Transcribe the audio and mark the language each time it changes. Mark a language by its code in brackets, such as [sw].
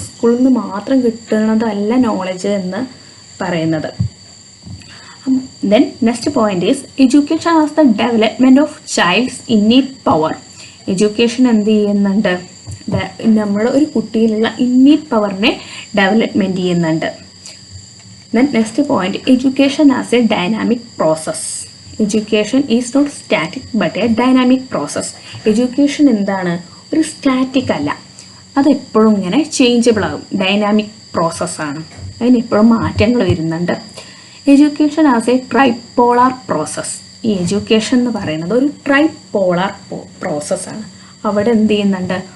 [ml] സ്കൂളിൽ നിന്ന് മാത്രം കിട്ടുന്നതല്ല നോളജ് എന്ന് പറയുന്നത്. [en] Then next point is education as the development of child's innate power. [ml] Education എന്ത് ചെയ്യുന്നുണ്ട്? നമ്മൾ ഒരു കുട്ടിയിലുള്ള ഇന്നീറ്റ് പവറിനെ ഡെവലപ്മെൻറ്റ് ചെയ്യുന്നുണ്ട്. [en] Then next point, education as a dynamic process. Education is not static but a dynamic process. [ml] Education എന്താണ്? ഒരു സ്റ്റാറ്റിക് അല്ല, അതെപ്പോഴും ഇങ്ങനെ ചേഞ്ചബിൾ ആകും. ഡൈനാമിക് പ്രോസസ്സാണ്, അതിനെപ്പോഴും മാറ്റങ്ങൾ വരുന്നുണ്ട്. [en] Education as a tripolar process. [ml] ഈ എഡ്യൂക്കേഷൻ എന്ന് പറയുന്നത് ഒരു ട്രൈപോളാർ പ്രോസസ്സാണ്. അവിടെ എന്ത് ചെയ്യുന്നുണ്ട്?